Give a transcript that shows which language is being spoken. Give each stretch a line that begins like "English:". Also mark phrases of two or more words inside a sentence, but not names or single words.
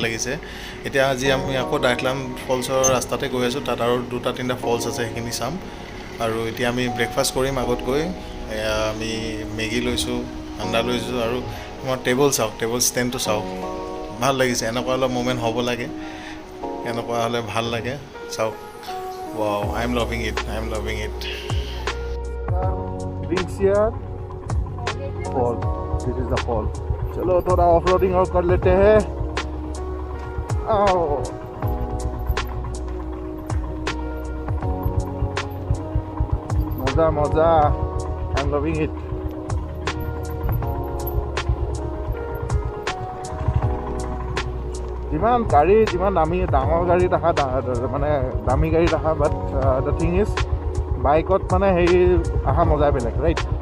Assamese: লাগিছে এতিয়া আজি আমি আকৌ ডাইটলান ফলছৰ ৰাস্তাতে গৈ আছোঁ তাত আৰু দুটা তিনিটা ফলছ আছে সেইখিনি চাম আৰু এতিয়া আমি ব্ৰেকফাষ্ট কৰিম আগত গৈ আমি মেগী লৈছোঁ আণ্ডা লৈছোঁ আৰু আমাৰ টেবল চাওক
English: table standটো
Assamese: চাওক ভাল লাগিছে এনেকুৱা অলপ মুমেণ্ট হ'ব লাগে এনেকুৱা হ'লে ভাল লাগে চাওক ৱাও
English: I'm loving it Reach here, fall. This is the fall.
Hindi: चलो थोड़ा ऑफ-रोडिंग और कर लेते हैं. आओ. मजा.
English: I'm loving it.
Assamese: যিমান গাড়ী যিমান ডাঙৰ গাড়ী দেখা মানে দামী গাড়ী দেখা
English: but the thing is
Assamese: বাইকত মানে হেৰি অহা মজা বেলেগ ৰাইট